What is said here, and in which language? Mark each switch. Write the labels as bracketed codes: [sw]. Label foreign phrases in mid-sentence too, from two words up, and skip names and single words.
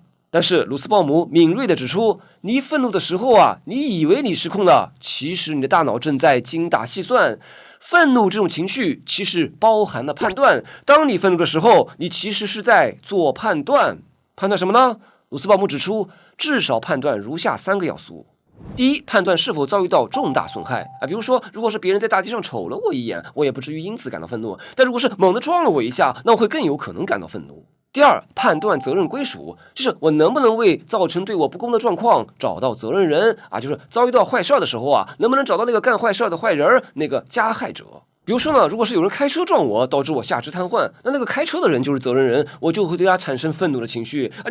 [zh] 但是魯斯鮑姆敏銳地指出，你一憤怒的時候啊，你以為你失控了，其實你的大腦正在精打細算。憤怒這種情緒其實包含了判斷，當你憤怒的時候，你其實是在做判斷。判斷什麼呢？魯斯鮑姆指出，至少判斷如下3個要素。第一，判断是否遭遇到重大損害啊，比如說，如果是別人在大街上瞅了我一眼，我也不至於因此感到憤怒；但如果是猛地撞了我一下，那我會更有可能感到憤怒。第二，判斷責任歸屬，就是我能不能為造成對我不公的狀況找到責任人啊，就是遭遇到壞事的時候啊，能不能找到那個幹壞事的壞人，那個加害者。比如說呢，如果是有人開車撞我，導致我下肢癱瘓，那個開車的人就是責任人，我就會對他產生憤怒的情緒啊！